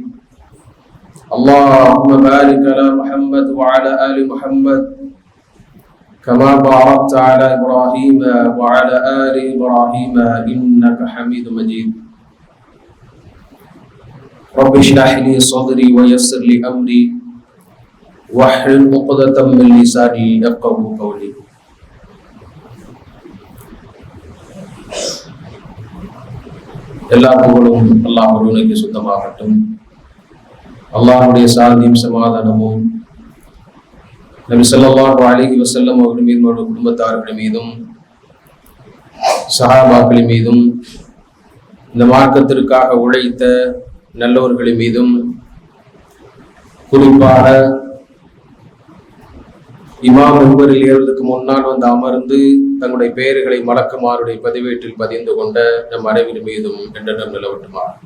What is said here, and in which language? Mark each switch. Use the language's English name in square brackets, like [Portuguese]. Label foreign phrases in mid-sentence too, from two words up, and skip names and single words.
[Arabic] اللهم بارك على محمد وعلى آل محمد كما باركت على إبراهيم وعلى آل إبراهيم إنك حميد مجيد. رب اشرح لي صدري ويسر لي أمري واحلل عقدة من لساني يفقهوا قولي. [Tamil] எல்லா புகழும் அல்லாஹ் ஒருவனுக்கு சுத்தமாகட்டும். அல்லாஹ்வுடைய சாந்தியும் சமாதானமும் நபி [Arabic] صلى الله عليه وسلم [Tamil] அவர்கள் மீதும் அவருடைய குடும்பத்தார்கள் மீதும் சஹாபாக்கள் மீதும் இந்த மார்க்கத்திற்காக உழைத்த நல்லவர்கள் மீதும் குறிப்பாக இமாம் முன்பரில் ஏறுவதற்கு முன்னால் வந்து அமர்ந்து தங்களுடைய பெயர்களை மலக்குமாருடைய பதிவேட்டில் பதிந்து கொண்ட நம் அனைவரின் மீதும் என்றென்றும் நிலவட்டுமா.